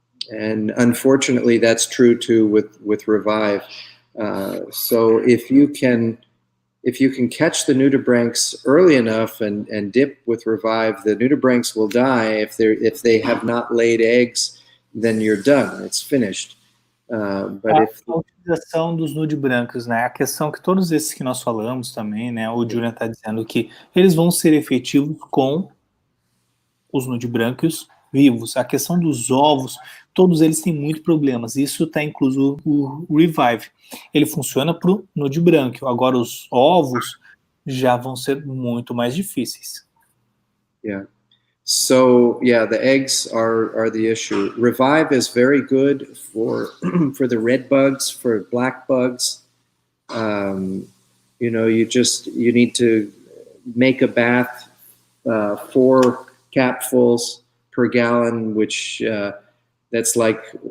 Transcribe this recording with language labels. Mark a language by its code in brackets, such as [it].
[en] And unfortunately, that's true too with Revive. So if you can catch the nudibranchs early enough and dip with Revive, the nudibranchs will die. If they have not laid eggs, then you're done. It's finished. [pt] A utilização dos nude brancos, né? A questão que todos esses que nós falamos também, né? O Julian está dizendo que eles vão ser efetivos com os nude brancos vivos. A questão dos ovos, todos eles têm muitos problemas. Isso está incluso o Revive. Ele funciona para o nude branco. Agora os ovos já vão ser muito mais difíceis. [en] Yeah. So yeah, the eggs are the issue. Revive is very good for the red bugs, for black bugs. You know, you need to make a bath 4 capfuls per gallon, which that's like